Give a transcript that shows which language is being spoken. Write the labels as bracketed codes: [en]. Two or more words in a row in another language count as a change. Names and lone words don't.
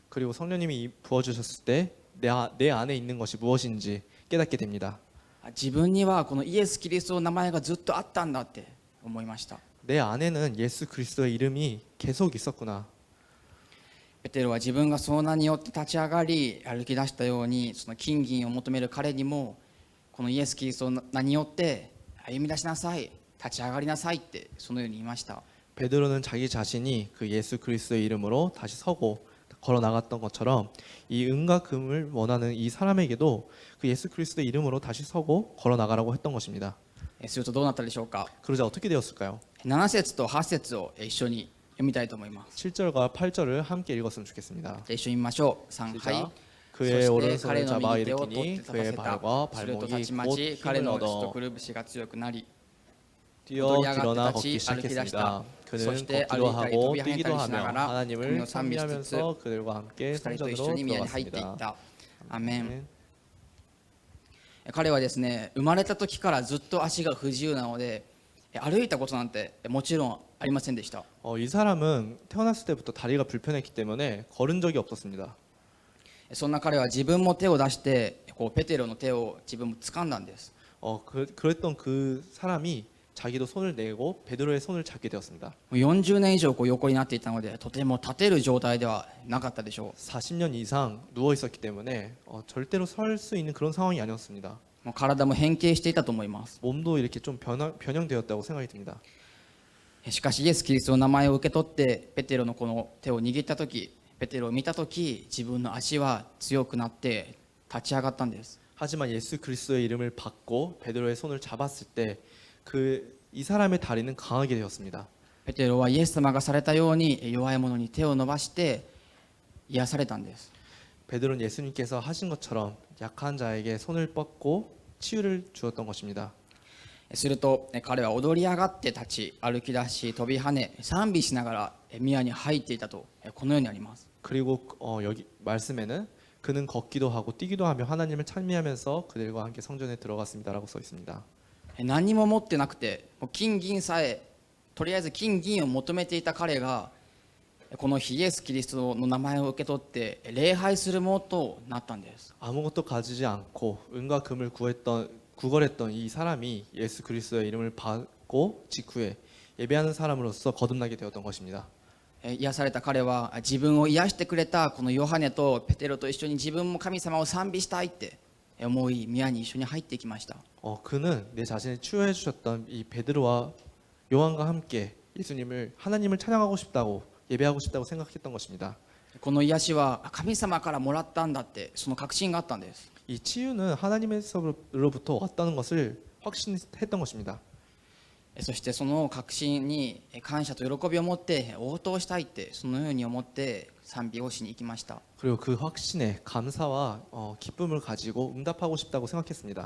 [ko] 그리고 성령님이 부어주셨을 때 내 안에 있는 것이 무엇인지 깨닫게 됩니다. [ja] 自分にはこのイエス・キリストの名前がずっとあったんだって思いました。 [ko] 내 안에는 예수 그리스도의 이름이 계속 있었구나. [ja] ペテロは自分がその名によって立ち上がり歩き出したように、その金銀を求める彼にもこのイエス・キリストの名によって歩み出しなさい、立ち上がりなさいってそのように言いました。 [ko] 베드로는 자기 자신이 그 예수 그리스도의 이름으로 다시 서고 걸어 나갔던 것처럼 이 은과 금을 원하는 이 사람에게도 그 예수 그리스도의 이름으로 다시 서고 걸어 나가라고 했던 것입니다. [ja] するとどうなったでしょうか。 [ko] 그러자 어떻게 되었을까요? [ja] 7 節と8節を一緒に読みたいと思います。 [ko] 7절과 8절을 함께 읽었으면 좋겠습니다. [ja] 一緒に見ましょう。3回。 [ko] 그의 [ja] そして彼 [ko] 오른손을 [ja] の [ko] 잡아 [ja] 右手を取っ [ko] 일으키니 [ja] て立た [ko] 그의 [ja] せた。 [ko] 발과 [ja] するとた [ko] 발목이 [ja] ちま [ko] 곧 [ja] ち彼 [ko] 힘을 [ja] の血と [ko] 얻어 [ja] くるぶしが強くなり、 [ko] 뛰어 [ja] 踊り上が [ko] 일어나 [ja] って立 [ko] 걷기 [ja] ち歩き出し [ko] 시작했습니다. [ja] た。そ [ko] 그는 [ja] して [ko] 걷기도 [ja] 歩いたり飛 [ko] 하고 [ja] び跳ね [ko] 뛰기도 [ja] たりしなが [ko] 하며 [ja] ら神 [ko] 하나님을 [ja] を賛美しつつ [ko] 찬미하면서 그들과 함께 [ja] 2 人と一 [ko] 성전으로 [ja] 緒に宮に入っていっ [ko] 들어갔습니다. [ja] た。アメン。 [ko] 네. [ja] 彼はですね、生まれた時からずっと足が不自由なので、歩いたことなんてもちろんありませんでした。 [ko] 이 사람은 태어났을 때부터 다리가 불편했기 때문에 걸은 적이 없었습니다. [ja] そんな彼は自分も手を出してこうペテロの手を自分も掴んだんです。 [ko] 그랬던 그 사람이 자기도 손을 내고 베드로의 손을 잡게 되었습니다. [ja] 40 年以上こう横になっていたのでとても立てる状態ではなかったでしょ [ko] 40년 이상 누워 있었기 때문에 절대로 설 수 있는 그런 상황이 아니었습니다. [ja] う。もう体も変形していたと思います。 [ko] 몸도 이렇게 좀 변형되었다고 생각이 듭니다. [ja] しかしイエス・キリストの名前を受け取ってペテロのこの手を握った時、ペテロを見た時、自分の足は強くなって立ち上がったんです。 [ko] 하지만 예수 그리스도의 이름을 받고 베드로의 손을 잡았을 때 이 사람의 다리는 강하게 되었습니다. [ja] ペテロはイエス様がされたように弱い者に手を伸ばして癒されたんです。 [ko] 베드로는 예수님께서 하신 것처럼 약한 자에게 손을 뻗고 치유를 주었던 것입니다. [ja] すると彼は踊り上がって立ち歩き出し飛び跳ね賛美しながら宮に入っていたとこのようにあります。 [ko] 그리고 여기 말씀에는 그는 걷기도 하고 뛰기도 하며 하나님을 찬미하면서 그들과 함께 성전에 들어갔습니다라고 써 있습니다. [ja] 何も持ってなくてもう金銀さえとりあえず金銀を求めていた彼がこの日イエス・キリストの名前を受け取って礼拝するものとなったんです。 [ko] 아무것도 가지지 않고 은과 금을 구걸했던 이 사람이 예수 그리스도의 이름을 받고 직후에 예배하는 사람으로서 거듭나게 되었던 것입니다. [ja] 癒された彼は自分を癒してくれたこのヨハネとペテロと一緒に自分も神様を賛美したいって思い宮に一緒に入ってきました。 [ko] 그는 내 자신을 치유해 주셨던 이 베드로와 요한과 함께 하나님을 찬양하고 싶다고 예배하고 싶다고 생각했던 것입니다. [ja] この癒しは神様からもらったんだってその確信があったんです。 [ko] 이 치유는 하나님에서로부터 왔다는 것을 확신했던 것입니다. [ja] そしてその確信に感謝と喜びを持って応答したいってそのように思って賛美をしに行きました。 [ko] 그리고 그 확신에 감사와 기쁨을 가지고 응답하고 싶다고 생각했습니다.